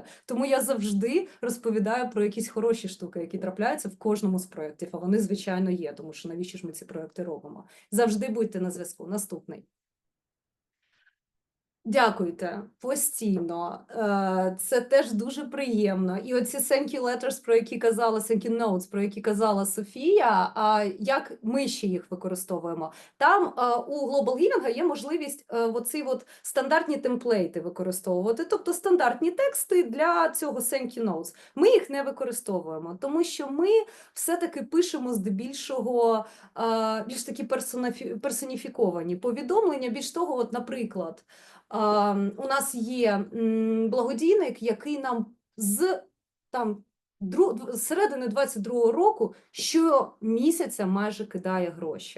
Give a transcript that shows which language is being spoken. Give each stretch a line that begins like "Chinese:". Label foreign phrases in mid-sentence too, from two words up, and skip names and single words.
Ukrainian: Тому я завжди розповідаю про якісь хороші штуки, які трапляються в кожному з проєктів, а вони, звичайно, є, тому що навіщо ж ми ці проєкти робимо. Завжди будьте на зв'язку. Наступний. Дякуйте постійно, це теж дуже приємно. І оці
English: thank you letters, thank you notes,
Ukrainian: про які казала Софія, як ми ще їх використовуємо. Там у Global Giving є можливість стандартні темплейти використовувати, тобто стандартні тексти для цього
English: thank you notes.
Ukrainian: Ми їх не використовуємо, тому що ми все-таки пишемо здебільшого більш такі персоніфіковані повідомлення, більш того, наприклад, у нас є благодійник, який нам з середини 22-го року щомісяця майже кидає гроші.